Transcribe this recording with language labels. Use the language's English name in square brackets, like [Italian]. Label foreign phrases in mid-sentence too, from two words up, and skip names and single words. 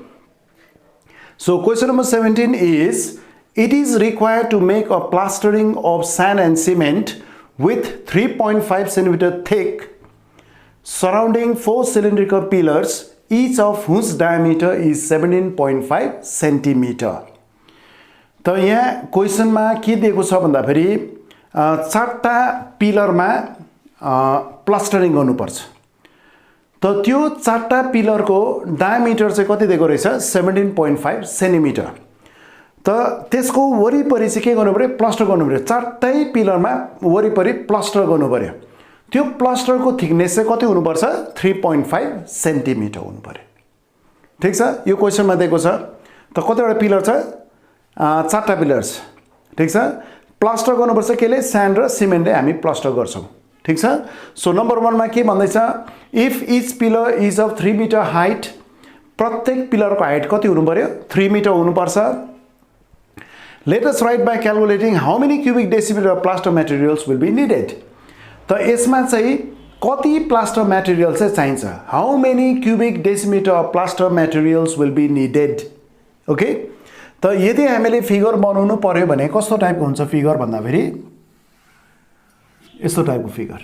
[English] So question number 17 is, it is required to make a plastering of sand and cement with 3.5 centimeter thick surrounding 4 cylindrical pillars, each of whose diameter is 17.5 centimeter. [Nepali] तो यहाँ क्वेश्चन में के दिएको छ भन्दा फेरि चारटा पिलर में प्लास्टरिङ गर्नुपर्छ। त त्यो चारटा पिलर को डायमिटर चाहिँ कति दिएको रहेछ 17.5 सेन्टिमिटर। त त्यसको वरिपरि चाहिँ के गर्नु पर्यो, प्लास्टर गर्नु पर्यो। चारटै पिलर में वरिपरि प्लास्टर गर्नु पर्यो। त्यो प्लास्टर को थिकनेस चाहिँ कति हुनुपर्छ 3.5 सेन्टिमिटर हुनु पर्यो। ठीक छ, यो क्वेश्चन में दिएको छ। त कतिवटा पिलर छ, चारटा पिलर्स। ठीक छ, प्लास्टर गर्नुपर्छ केले, स्यान्ड र सिमेन्टले हामी प्लास्टर गर्छौं। ठीक छ। सो नंबर 1 मा के भन्दैछ, [English] if each pillar is of 3 metre height, [Nepali] प्रत्येक पिलर को हाइट कति हुनु पर्यो 3 मिटर हुनुपर्छ। [English] let us write by calculating how many cubic decimetre of plaster materials will be needed. [Nepali] त यसमा चाहिँ कति [English] plaster material [Nepali] चाहिँ चाहिन्छ, [English] how many cubic decimetre of plaster materials will be needed. [Nepali] ओके। त यदि हामीले फिगर बनाउनु पर्यो भने कस्तो टाइपको हुन्छ फिगर भन्दा फेरि यस्तो टाइपको फिगर।